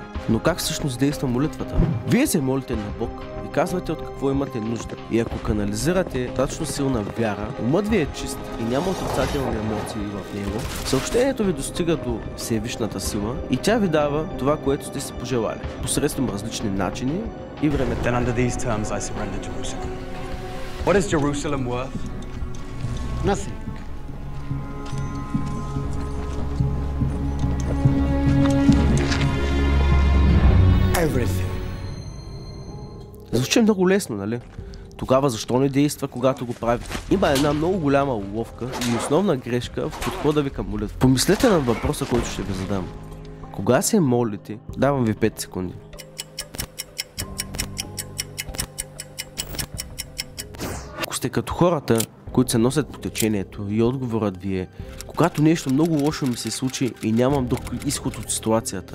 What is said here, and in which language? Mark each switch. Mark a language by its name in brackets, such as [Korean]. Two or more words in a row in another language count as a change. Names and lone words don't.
[Bulgarian] Но как всъщност действа молитвата? Вие се молите на Бог и казвате от какво имате нужда. И ако канализирате достатъчно силна вяра, умът ви е чист и няма отрицателни емоции в него, съобщението ви достига до Всевишната сила и тя ви дава това, което сте си пожелали, посредством различни начини и времето. [English] Then under these terms I surrender Jerusalem. What is Jerusalem worth? Nothing. Everything. [Bulgarian] Звучи много лесно, нали? Тогава защо не действа, когато го прави? Има една много голяма уловка и основна грешка в подхода ви към молитва. Помислете на въпроса, който ще ви задам. Кога се молите? Давам ви 5 секунди. Ако сте като хората, които се носят по течението и отговорът ви е: когато нещо много лошо ми се случи и нямам друг изход от ситуацията.